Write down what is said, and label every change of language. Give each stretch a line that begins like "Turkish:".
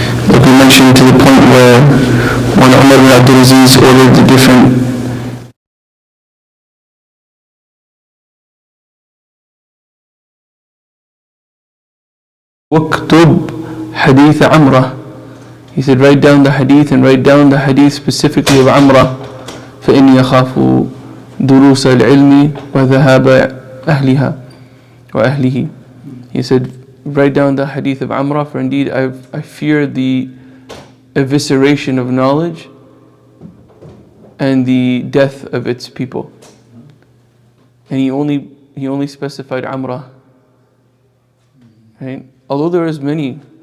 English: Like we mentioned, to the point where when Umar bin Abdul Aziz ordered the different Waktub Hadith Amrah. He said, write down the hadith and write down the hadith specifically of Amrah.
Arabic: فإني أخاف دروس العلم وذهاب أهلها وأهله.
English: He said, write down the hadith of Amrah, for indeed I fear the evisceration of knowledge and the death of its people. And he only specified Amrah. Right? Although there was many.